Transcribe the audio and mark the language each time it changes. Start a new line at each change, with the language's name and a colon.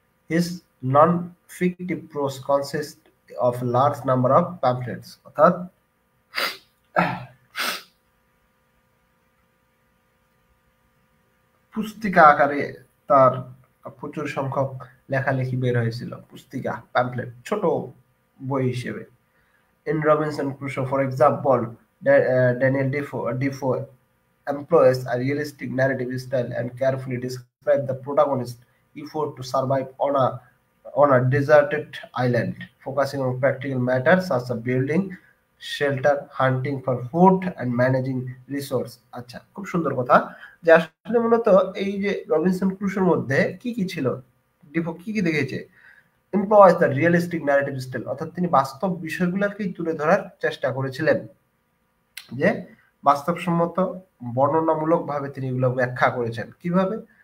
English: his non fictive prose consist of large number of pamphlets,
Bangla: অর্থাৎ পুস্তিকা আকারে তার প্রচুর সংখ্যক লেখালেখি বের হয়েছিল, পুস্তিকা, প্যাম্পলেট, ছোট বই হিসেবে।
English: In Robinson Crusoe, for example, Daniel Defoe employs a realistic narrative style and carefully describes the protagonist's effort to survive on a deserted island, focusing on practical matters such as building shelter, hunting for food, and managing resource.
Bangla: আচ্ছা, খুব সুন্দর কথা, যে আসলে মূলত এই যে Robinson ক্রুশোর মধ্যে কি কি ছিল, ডিফো কি কি দেখেছে,
English: employs the realistic narrative style,
Bangla: অর্থাৎ তিনি বাস্তব বিষয়গুলোকেই তুলে ধরার চেষ্টা করেছিলেন, যে বাস্তবসম্মত বর্ণনামূলক ভাবে তিনি এগুলো ব্যাখ্যা করেছেন। কিভাবে?